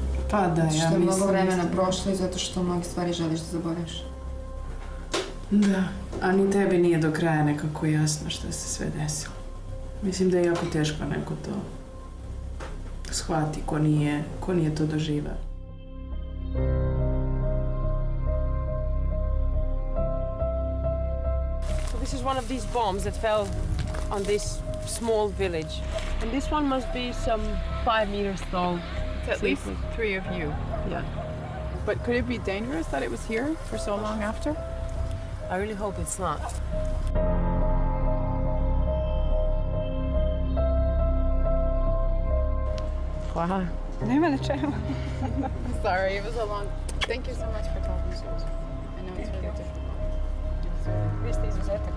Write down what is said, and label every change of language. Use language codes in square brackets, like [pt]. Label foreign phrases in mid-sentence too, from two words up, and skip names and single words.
[sr] Pa da, ja što je mnogo mislim vremena isto. prošlo i zato što mnogi stvari želiš da zaboraviš. Da, a ni tebi nije do kraja nekako jasno što se sve desilo. Mislim da je jako teško neko to shvati ko nije to doživao. [en] So this is one of these bombs that fell on this small village. And this one must be some 5 meters tall. It's at least 3 of you. Yeah. But could it be dangerous that it was here for so long after? I really hope it's not. Wow. [sr] Nema na čemu. [en] Sorry, it was a long... Thank you so much for talking to us. I know it's really difficult. [sr] Vi ste izuzetak.